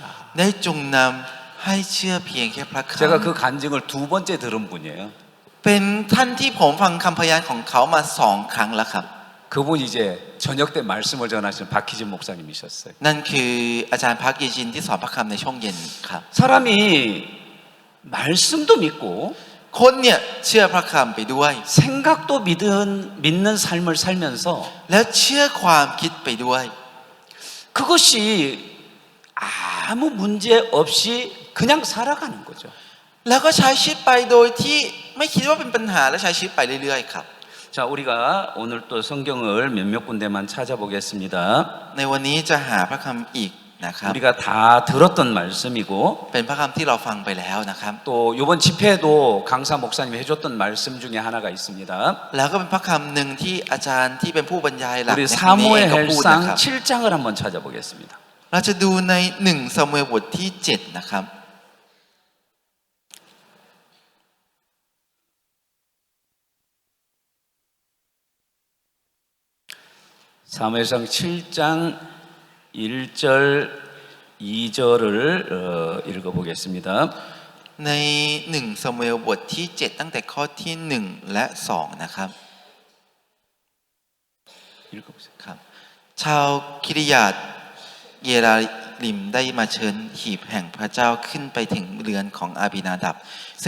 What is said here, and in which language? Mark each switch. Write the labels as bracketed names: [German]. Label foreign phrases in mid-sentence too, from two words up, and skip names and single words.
[Thai] ได้จงนำให้เชื่อเพียงแค่พระค [Korean] 제가 그 간증을 두 번째 들은 분이에요. [Thai] ำเป็นท่านที่ผมฟังคำพยานของเขามา2 ครั้งแล้วครับ [Korean] 그분 이제 저녁 때 말씀을 전하시는 박희진 목사님이셨어요. [Thai] นั่นคืออาจารย์พักเยจินที่สอนพระคำในช่วงเย็นครับ [Korean] 사람이 말씀도 믿고 [Thai] คนเนี่ยเชื่อพระคำไปด้วย [Korean] 생각도 믿는 삶을 살면서 [Thai] แล้วเชื่อความคิดไปด้วย [Korean] 그것이 아무 문제 없이 그냥 살아가는 거죠. [Thai] แล้วก็ใช้ชีวิตไปโดยที่ไม่คิดว่าเป็นปัญหาและใช้ชีวิตไปเรื่อยๆครับ [Korean] 자, 우리가 오늘 또 성경을 몇몇 군데만 찾아보겠습니다. [Thai] ในวันนี้จะหาพระคำอีกนะครับ [Korean] 우리가 다 들었던 말씀이고 [Thai] เป็นพระคำที่เราฟังไปแล้วนะครับ [Korean] 또 이번 집회도 강사 목사님이 해줬던 말씀 중에 하나가 있습니다. [Thai] แล้วก็เป็นพระคำหนึ่งที่อาจารย์ที่เป็นผู้บรรยายหลัก [Korean] 우리 [Thai] ในครั้งนี้เองก็พูดนะค [Korean] 사무엘상 [Thai] รับ [Korean] 7장을 한번 찾아보겠습니다. [Thai] เราจะดูใน1ซามูเอลบทที่7นะครับ [Korean] 사무엘상 7장 1절 2절을 읽어보겠습니다. [Thai] ใน1ซามูเอลบทที่7ตั้งแต่ข้อที่1และ2นะครับ [Korean] 읽어보세요. [Thai] ครับชาวคิริยาตเยราลิมได้มาเชิญหีบแห่งพระเจ้าขึ้นไปถึงเรือนของอาบินาดับซึ่ง